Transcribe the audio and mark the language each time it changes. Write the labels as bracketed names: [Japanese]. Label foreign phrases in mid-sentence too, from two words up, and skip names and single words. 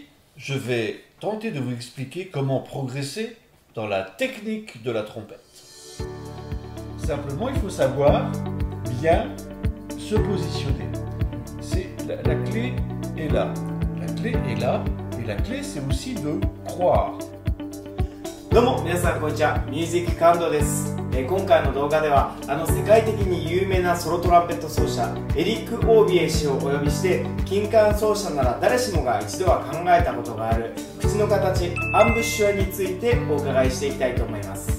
[French] je vais tenter de vous expliquer comment progresser dans la technique de la trompette. Simplement, il faut savoir bien se positionner. La clé est là. La clé est là. Et la clé, c'est aussi de croire. [Japanese] どうも皆さんこんにちは、ミュージック感動です。今回の動画では世界的に有名なソロトランペット奏者エリック・オービエ氏をお呼びして、金管奏者なら誰しもが一度は考えたことがある口の形アンブッシュアについてお伺いしていきたいと思います。